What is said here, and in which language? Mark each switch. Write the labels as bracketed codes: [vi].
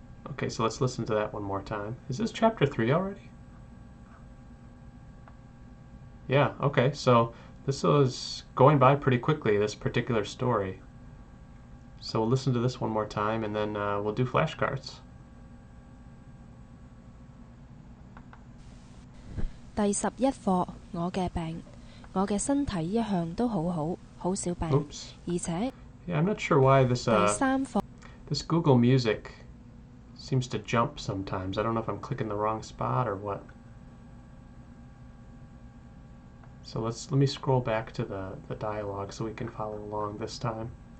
[en] Okay, so let's listen to that one more time. Is this chapter 3 already? Yeah, okay, so this was going by pretty quickly, this particular story. So we'll listen to this one more time and then we'll do flashcards. [yue] 第11課我嘅病，我嘅身體一向都好好，好少病， [en] Oops. [yue] 而且 [en] Yeah, I'm not sure why [yue] 第3課 [en] this Google Music seems to jump sometimes. I don't know if I'm clicking the wrong spot or what. So let me scroll back to the dialogue so we can follow along this time.